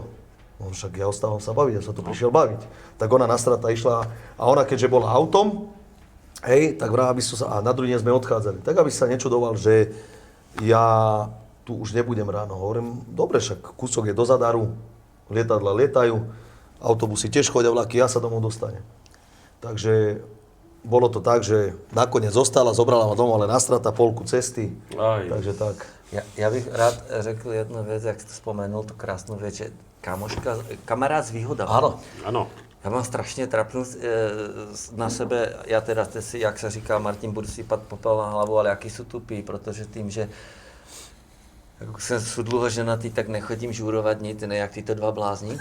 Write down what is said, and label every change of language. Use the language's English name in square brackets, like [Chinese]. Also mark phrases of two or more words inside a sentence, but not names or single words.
[Slovak] No však ja ostávam sa baviť, ja som tu prišiel baviť. Tak ona nasrata išla a ona keďže bola autom, hej, tak vraj, aby som sa, a na druhý deň sme odchádzali, tak aby sa nečudoval, že ja tu už nebudem ráno. Hovorím, dobre, však kúsok je do Zadaru, lietadla lietajú, autobusy tiež chodia vlaky, ja sa domov dostanem. Takže bolo to tak, že nakoniec zostala, zobrala ma domov, ale nastrata polku cesty, takže tak. [Czech] Ja bych rád řekl jednu věc, jak jste vzpomenul, tu krásnou věc, že kamarád s výhodami. Ano. Já mám strašně trapnost na sebe, já teda si, jak se říká, Martin, budu si sypat popel na hlavu, ale jaký jsou tupý, protože tím, že jako jsem dlouho ženatý, tak nechodím žurovat nic, ne jak tyto dva blázni.